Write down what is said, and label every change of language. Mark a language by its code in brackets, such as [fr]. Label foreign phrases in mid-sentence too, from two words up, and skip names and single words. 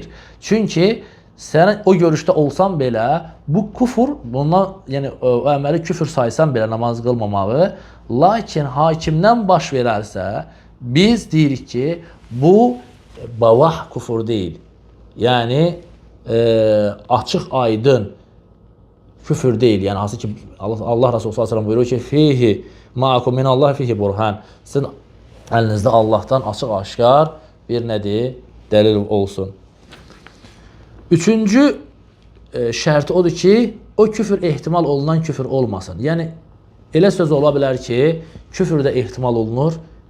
[az] Çünki sən o görüşdə olsan belə, bu kufur, bundan, yəni, o əməli küfür saysan belə namaz qılmamağı, lakin hakimdən baş verərsə, biz deyirik ki, bu bavah kufur deyil. Yəni, açıq aydın küfür deyil. Yəni, hansı ki, Allah Resulü s.ə.v. buyurur ki, [ar] فيه معكم من الله فيه برهان. [az] Sizin əlinizdə Allahdan açıq aşkar bir nədir? Dəlil olsun. Üçüncü şərti odur ki, o küfür ehtimal olunan küfür olmasın. Yəni, elə söz ola bilər ki, küfür də ehtimal olunur.